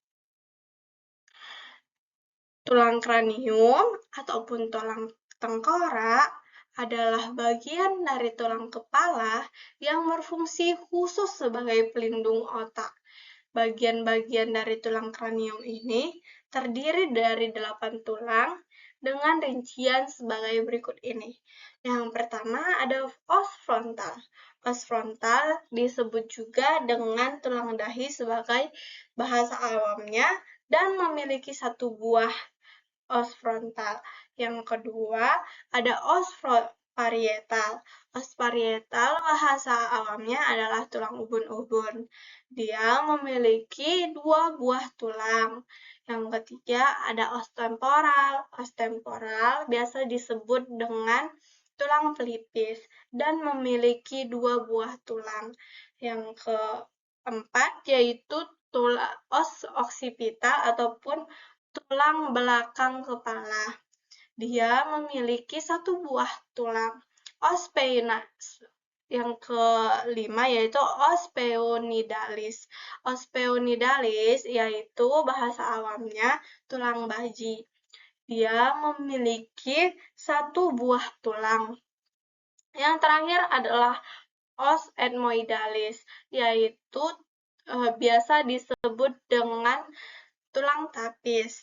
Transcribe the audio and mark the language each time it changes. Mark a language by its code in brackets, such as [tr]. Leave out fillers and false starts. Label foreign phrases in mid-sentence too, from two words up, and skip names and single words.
[id] Tulang kranium ataupun tulang tengkorak adalah bagian dari tulang kepala yang berfungsi khusus sebagai pelindung otak. Bagian-bagian dari tulang kranium ini terdiri dari 8 tulang dengan rincian sebagai berikut ini. Yang pertama ada [la] os frontal. Os frontal [id] disebut juga dengan tulang dahi sebagai bahasa awamnya dan memiliki satu buah [la] os frontal. [id] Yang kedua ada [la] os parietal. Os parietal [id] bahasa awamnya adalah tulang ubun-ubun. Dia memiliki 2 buah tulang. Yang ketiga ada [la] os temporal. Os temporal [id] biasa disebut dengan tulang pelipis dan memiliki 2 buah tulang. Yang keempat yaitu [la] os occipital [id] ataupun tulang belakang kepala. Dia memiliki 1 buah tulang. Os yang kelima yaitu [la] os peonidalis. Os peonidalis [id] yaitu bahasa awamnya tulang baji. Dia memiliki satu buah tulang. Yang terakhir adalah [la] os ethmoidalis, [id] yaitu biasa disebut dengan tulang tapis.